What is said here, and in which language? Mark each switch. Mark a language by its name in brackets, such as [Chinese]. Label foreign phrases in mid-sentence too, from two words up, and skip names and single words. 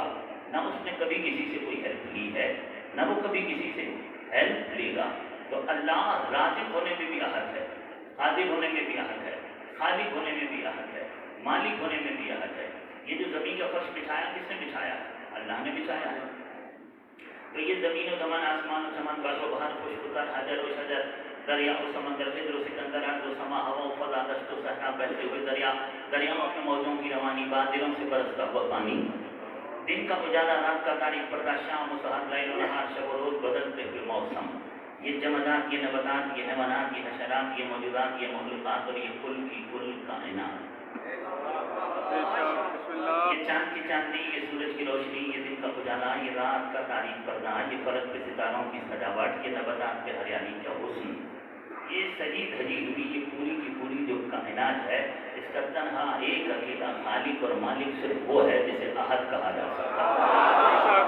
[Urdu] نہ اس نے کبھی کسی سے کوئی ہیلپ لی ہے، نہ وہ کبھی کسی سے ہیلپ لے گا. تو اللہ رازق ہونے میں بھی احد ہے، قادر ہونے میں بھی احد ہے، خالق ہونے میں بھی احد ہے، مالک ہونے میں بھی احد ہے. یہ جو زمین کا فرش بچھایا کس نے بچھایا ہے؟ اللہ نے بچھایا ہے. تو یہ زمین و زمان، آسمان و سمان، بر و بحر، خشک و تر، حجر و شجر، دریا و سمندر، خضر و سکندر، ارض و سما، ہوا و فضا، دشت و صحرا، بہتے ہوئے دریا، دریاؤں اپنے موجوں کی روانی، بادلوں سے برستا ہوا پانی، دن کا اجالا، رات کا تاریک پردہ، شام و سحر، لیل و نہار، شب و روز، بدلتے ہوئے موسم. یہ جمادات، یہ نباتات، یہ حیوانات، یہ حشرات، یہ موجودات، یہ مخلوقات اور یہ کل کی کل کائنات. یہ چاند کی چاندنی، یہ سورج کی روشنی، یہ دن کا اجالا، یہ رات کا تاریک پردہ، یہ فلک کے ستاروں کی سجاوٹ، یہ نباتات کے ہریالی کا حسن، یہ سجی دھجی ہوئی یہ پوری کی پوری جو کائنات ہے، اس کا تنہا ایک اکیلا خالق اور مالک صرف وہ ہے جسے احد کہا جا سکتا ہے.